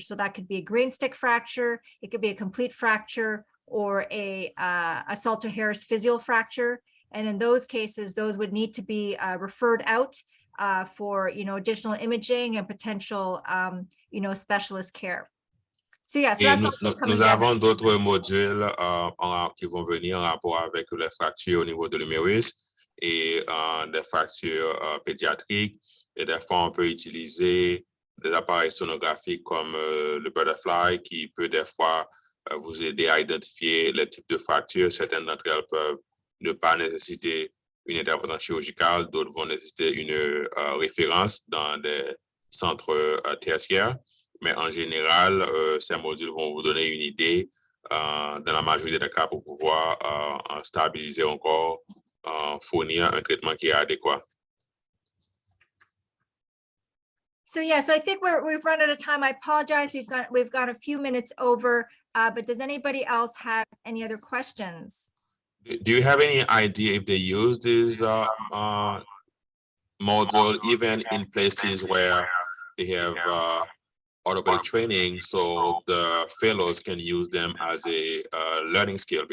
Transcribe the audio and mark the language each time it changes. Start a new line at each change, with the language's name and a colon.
English: So that could be a green stick fracture. It could be a complete fracture or a Salter-Harris physial fracture. And in those cases, those would need to be referred out for, additional imaging and potential, specialist care. So yes, yeah, so
French: nous avons d'autres modules qui vont venir en rapport avec les fractures au niveau de l'humérus et des fractures pédiatriques. Et des fois, on peut utiliser des appareils sonographiques comme le Butterfly qui peut des fois vous aider à identifier les types de fractures. Certaines d'entre elles peuvent ne pas nécessiter une intervention chirurgicale, d'autres vont nécessiter une référence dans des centres tertiaires. Mais en général, ces modules vont vous donner une idée dans la majorité des cas pour pouvoir stabiliser encore, fournir un traitement qui est adéquat.
English: So yeah, so I think we've run out of time. I apologize. We've got a few minutes over, but does anybody else have any other questions? Do you have any idea if they use this module even in places where they have orthopedic training, so the fellows can use them as a learning skill?